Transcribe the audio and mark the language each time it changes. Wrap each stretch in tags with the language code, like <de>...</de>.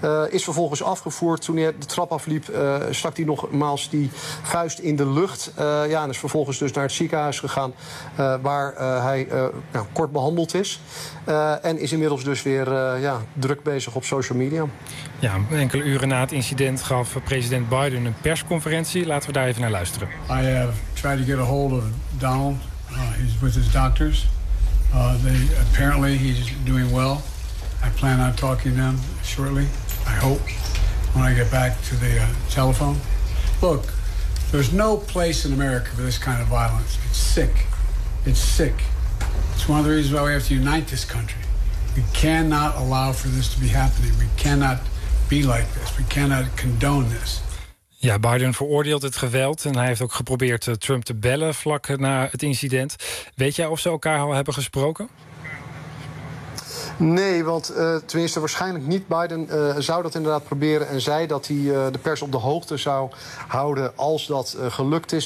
<nl>Is vervolgens afgevoerd. Toen hij de trap afliep, stak hij nogmaals die vuist in de lucht. En is vervolgens dus naar het ziekenhuis gegaan waar hij kort behandeld is. En is inmiddels dus weer druk bezig op social media. Ja, enkele uren na het incident gaf president Biden een persconferentie. Laten we daar even naar luisteren.</nl> <en>I have tried to get a hold of Donald. He's with his doctors. Apparently he's doing well. I plan on talking to them shortly. I hope when I get back to the telephone. Look, there's no place in America for this kind of violence. It's sick. It's sick. It's one of the reasons why we have to unite this country. We cannot allow for this to be happening. We cannot be like this. We cannot condone this.</en> <nl>Ja, Biden veroordeelt het geweld en hij heeft ook geprobeerd Trump te bellen vlak na het incident. Weet jij of ze elkaar al hebben gesproken? Nee, want tenminste waarschijnlijk niet. Biden zou dat inderdaad proberen en zei dat hij de pers op de hoogte zou houden als dat gelukt is.</nl>